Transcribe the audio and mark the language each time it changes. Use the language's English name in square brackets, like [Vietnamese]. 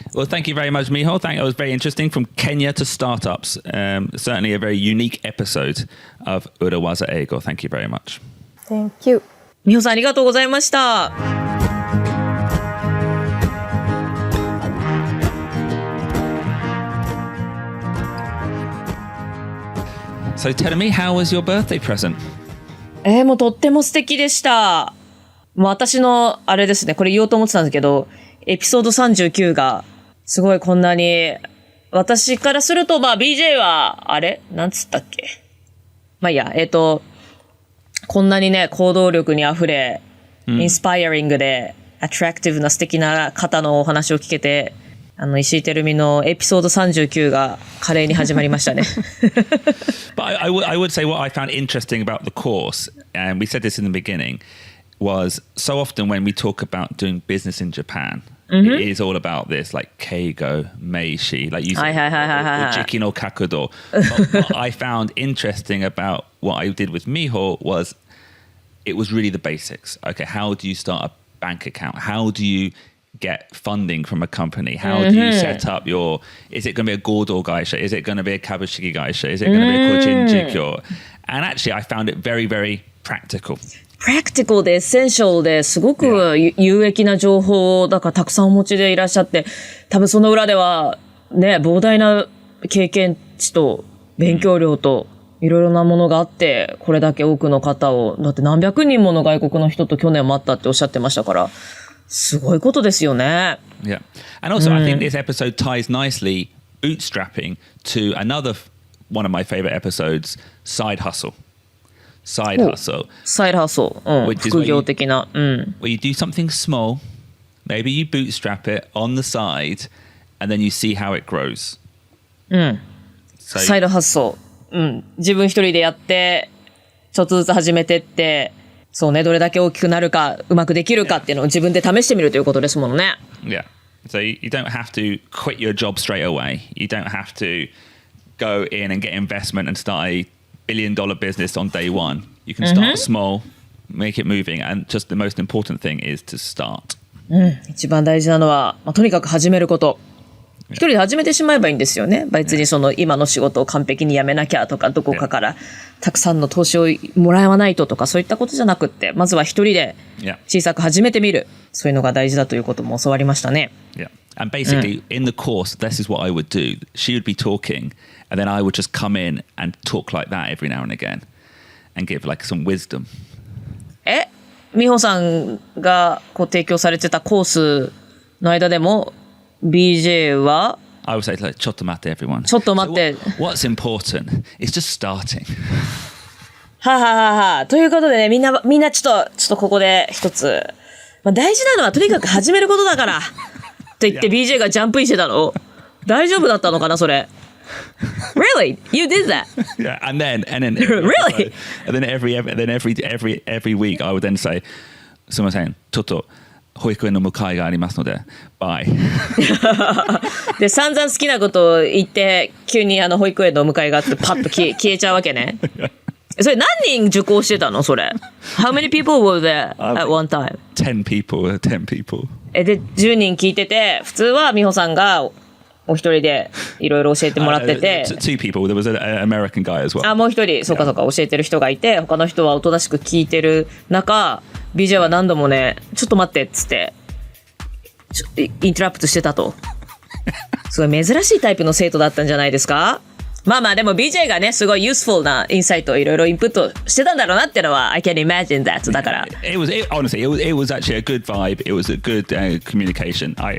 [English] Well, thank you very much, Miho. It was very interesting. From Kenya to startups. Certainly a very unique episode of Urawaza Eigo. Thank you very much. Thank you. [Japanese] 美穂さんありがとうございました。 [English] So tell me, how was your birthday present? [Japanese] もうとっても素敵でした。もう私の、あれですね、これ言おうと思ってたんですけど、エピソード39が、すごいこんなに、私からすると、まあ BJ は、なんつったっけ。まあいいや、こんなにね、行動力に溢れ、インスパイアリングで、アトラクティブな素敵な方のお話を聞けて、石井てるみのエピソード39が華麗に始まりましたね。 [English] But I would say what I found interesting about the course, and we said this in the beginning, was so often when we talk about doing business in Japan, it is all about this, like keigo, meishi, like you said, ojiki no kakudo. But what I found interesting about what I did with Miho was it was really the basics. Okay, how do you start a bank account? How do you get funding from a company? How do you set up is it going to be a Godo Gaisha? Is it going to be a Kabushiki Gaisha? Is it going to be a Kojin Jikyo? And actually I found it very, very practical. [Japanese] プラクティカルでエッセンシャルですごく有益な情報をだからたくさんお持ちでいらっしゃって、多分その裏ではね、膨大な経験値と勉強量といろいろなものがあって、これだけ多くの方を、だって何百人もの外国の人と去年も会ったっておっしゃってましたから、すごいことですよね。 [English] Yeah. And also I think this episode ties nicely bootstrapping to another one of my favorite episodes, side hustle. Side hustle. Side hustle. [Japanese] 副業的な。 [English] Where you do something small, maybe you bootstrap it on the side, and then you see how it grows. Side hustle. [Japanese] 自分一人でやって、ちょっとずつ始めてって、そうね、どれだけ大きくなるか、うまくできるかっていうのを自分で試してみるということですものね。 [English] Yeah. So you don't have to quit your job straight away. You don't have to go in and get investment and start a $1 billion business on day one. You can start small, make it moving, and just the most important thing is to start. [Japanese] 一番大事なのは、とにかく始めること。一人で始めてしまえばいいんですよね。別にその今の仕事を完璧に辞めなきゃとか、どこかからたくさんの投資をもらわないととか、そういったことじゃなくって、まずは一人で小さく始めてみる。そういうのが大事だということも教わりましたね。 [English] Yeah. And basically, in the course, this is what I would do. She would be talking, and then I would just come in and talk like that every now and again and give like some wisdom. [Japanese] 美穂さんがこう提供されてたコースの間でも、BJ は [English] I would say, like, [Japanese] ちょっと待って [English] everyone. [Japanese] ちょっと待って。 [English] So what's important is just starting. はははは。 [Japanese] ということでね、みんなちょっとここで一つ。まあ、大事なのはとにかく始めることだから。と言って BJ がジャンプインしてたの。大丈夫だったのかな、それ。 [English] Really? You did that? Yeah, and then Really? And then every week I would then say, [Japanese] すみません、ちょっと保育園の迎えがありますので、 [English] bye. [Japanese] で、散々好きなことを言って、急に保育園の迎えがあってパッと消えちゃうわけね。それ何人受講してたのそれ。 [English] How many people were there at one time? 10 people. [Japanese] で、10人聞いてて、普通は美穂さんがお一人でいろいろ教えてもらってて。 [English] 2 people. There was an American guy as well. [Japanese] もう一人、そうか教えてる人がいて、他の人はおとなしく聞いてる中、BJ は何度もね、ちょっと待ってっつって、インタラプトしてたと。すごい珍しいタイプの生徒だったんじゃないですか？まあでも BJ がね、すごい useful なインサイトをいろいろインプットしてたんだろうなってのは [English] I can imagine that [Japanese] だから。 [English] Honestly, it was actually a good vibe. It was a good communication.